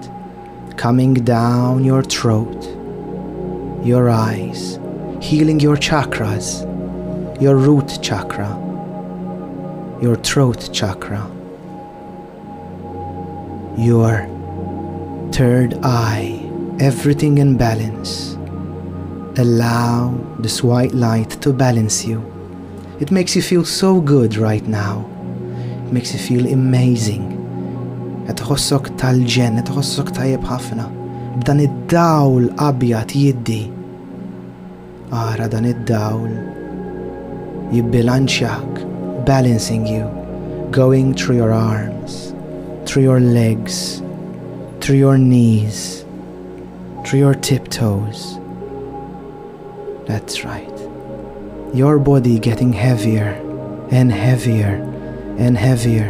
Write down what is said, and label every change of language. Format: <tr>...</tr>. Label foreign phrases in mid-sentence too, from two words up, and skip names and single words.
<en>Coming down your throat, your eyes, healing your chakras, your root chakra, your throat chakra, your third eye, everything in balance. Allow this white light to balance you. It makes you feel so good right now. It makes you feel amazing.</en> <mt>Tħossok tal-ġen, tħossok tajjeb ħafna. Dan id-dawl abjad jiddi. Ara dan id-dawl jibbilanċjak,</mt> <en>balancing you, going through your arms, through your legs, through your knees, through your tiptoes. That's right. Your body getting heavier and heavier and heavier.</en>